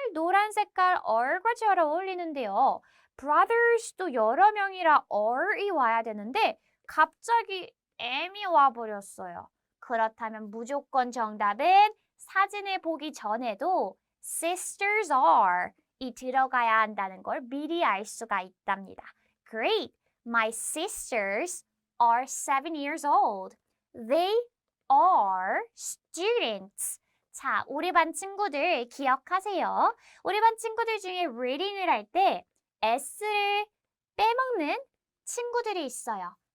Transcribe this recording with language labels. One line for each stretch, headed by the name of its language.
Korean: 노란 색깔 are과 잘 어울리는데요. brothers도 여러 명이라 are이 와야 되는데 갑자기 am이 와버렸어요. 그렇다면 무조건 정답은 사진을 보기 전에도 sisters are 이 들어가야 한다는 걸 미리 알 수가 있답니다.
English: Great! My sisters are 7 years old. They are students.
Korean: 자, 우리 반 친구들 기억하세요. 우리 반 친구들 중에 reading을 할 때 S를 빼먹는 친구들이 있어요.